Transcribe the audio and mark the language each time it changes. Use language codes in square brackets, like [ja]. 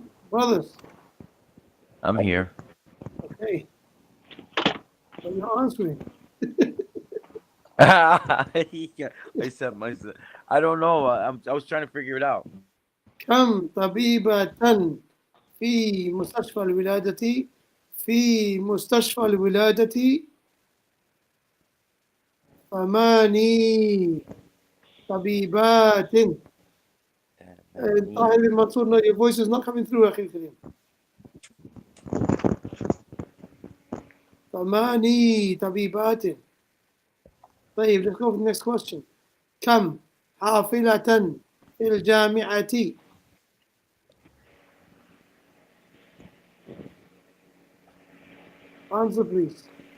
[en] Brothers. I'm here. Okay. So you're answering. I said myself. I don't know. I was trying to figure it out. [ar] كم طبيبة في مستشفى الولادة؟ في مستشفى الولادة 8 طبيبات. [en] طاهر المنصور, no, your voice is not coming through, [ar] أخي الكريم. 8 طبيبات. [en] طيب, let's go for the next question. [ar] كم حافلة في الجامعة؟ [en] Answer please.